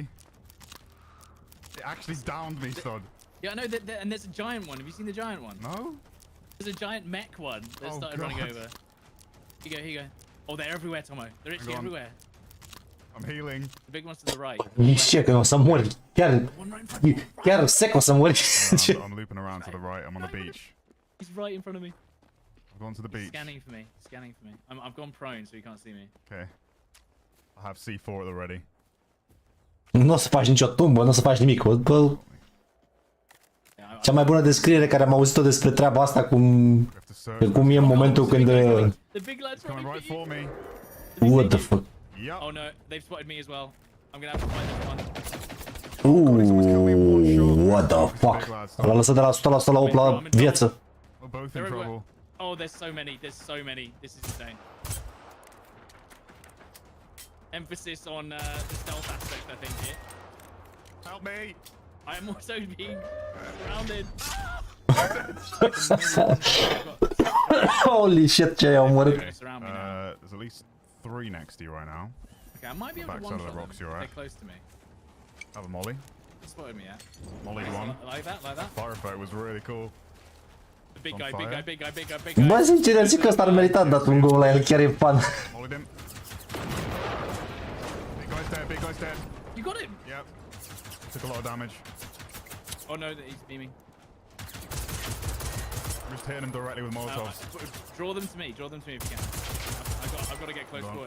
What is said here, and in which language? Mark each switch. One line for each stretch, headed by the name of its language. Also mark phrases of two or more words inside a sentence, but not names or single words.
English: It actually downed me, Sod. Yeah, I know, and there's a giant one. Have you seen the giant one? No? There's a giant mech one that started running over. Here you go. Oh, they're everywhere, Tomo. They're actually everywhere. I'm healing. The big one's to the right. Shit,
Romanian: că o să mori. Chiar sec o să mori.
English: I'm looping around to the right. I'm on the beach. He's right in front of me. I've gone to the beach. Scanning for me. I've gone prone so he can't see me. Okay. I have C4 at the ready.
Romanian: Nu o să faci nicio tumbă, nu o să faci nimic. Bă, cea mai bună descriere care am auzit-o despre treaba asta, cum e în momentul când...
English: The big lad's coming right for me. What the fuck? Yep. Oh no, they've spotted me as well. I'm gonna have to find this one. What the fuck?
Romanian: L-a lăsat de la 100% la 8 la viață.
English: We're both in trouble. Oh, there's so many. This is insane. Emphasis on the stealth aspect, I think, here. Help me! I am also being surrounded. Holy shit,
Romanian: ce ai omorât.
English: There's at least 3 next to you right now. Okay, I might be able to one-shot them if they're close to me. Have a molly. They spotted me, yeah. Molly one. Like that. Fire effect was really cool. The big guy.
Romanian: Bă, sincer, zic că ăsta ar merita dat un gol la el, chiar e fan.
English: Mollied him. Big guy's dead. You got him? Yep. Took a lot of damage. Oh no, he's beaming. I'm just hitting him directly with Molotovs. Draw them to me if you can. I've got to get close quarters.